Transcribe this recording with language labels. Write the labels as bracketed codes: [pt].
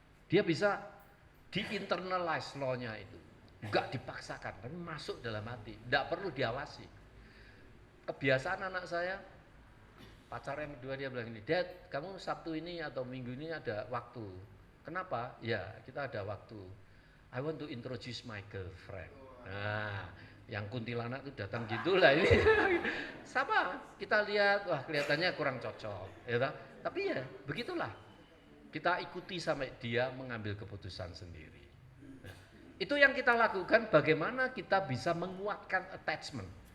[id] Dia bisa di-internalize law-nya itu. Enggak dipaksakan, tapi masuk dalam hati. Enggak perlu diawasi. Kebiasaan anak saya, pacar yang kedua dia bilang ini, Dad, kamu Sabtu ini atau Minggu ini ada waktu. Kenapa? Ya, kita ada waktu. [en] I want to introduce my girlfriend. [id] Nah, yang kuntilanak itu datang gitulah ini. Sama, kita lihat, wah kelihatannya kurang cocok. Ya, tapi ya, begitulah. Kita ikuti sampai dia mengambil keputusan sendiri. Nah, itu yang kita lakukan, bagaimana kita bisa menguatkan attachment.